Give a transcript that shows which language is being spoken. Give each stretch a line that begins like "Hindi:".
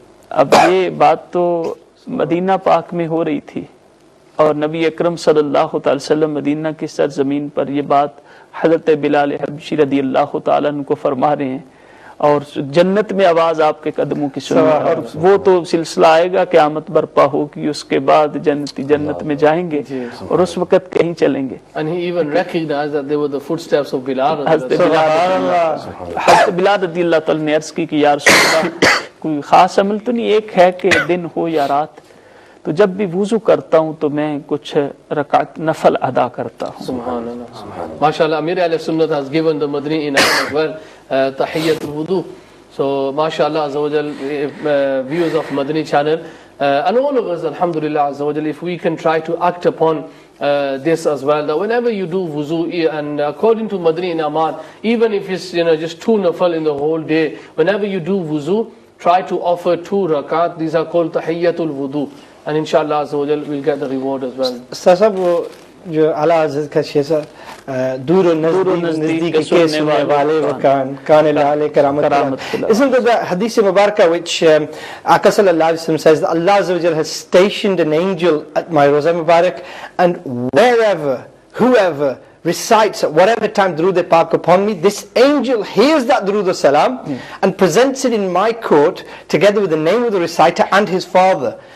Hindi: अब ये बात तो मदीना पाक में हो रही थी और नबी अकरम सल्लल्लाहु अलैहि वसल्लम मदीना की सरजमीन पर ये बात हज़रत बिलाल हबशी रज़ियल्लाहु तआला अन्हु को फरमा रहे हैं और जन्नत में आवाज आपके कदमों की सुनी। और वो तो सिलसिला आएगा, क़यामत बर्पा होगी, उसके बाद जन्नती जन्नत में जाएंगे और उस वक्त कहीं चलेंगे।
English: And he even recognized that they were the footsteps of Bilal.
Hindi: हज़रत बिलाल रज़ियल्लाहु तआला ने अर्ज़ की कि या रसूल अल्लाह, कोई खास अमल तो नहीं, एक है कि दिन हो या रात, तो जब भी वुजू करता हूँ तो मैं कुछ रकात नफल अदा करता हूँ।
Arabic: Subhanallah.
English: MashaAllah, Amir Ahl-Sunnat has given the Madani inayat as well, Tahiyyatul Wudu. So, MashaAllah, Azza wa Jal, viewers of Madani channel, and all of us, Alhamdulillah, Azza wa Jal, if we can try to act upon this as well, that whenever you do wuzu, and according to Madani Inamat, even if it's just 2 nafal in the whole day, whenever you do wuzu, try to offer 2 rakat. These are called Tahiyyatul Wudu. And inshallah Azza wa Jal will get the reward as well.
Hindi: सब वो जो आला हज़रत का शेर दूर और नज़दीक के सुनने वाले वो कान लाले करामत।
English: Isn't that the hadith mubarakah which Aka sallallahu alaihi wasallam says that Allah Azza wa Jal has stationed an angel at my Roza Mubarak, and wherever, whoever recites at whatever time Durood Pak upon me, this angel hears that Durood Salam and presents it in my court together with the name of the reciter and his father.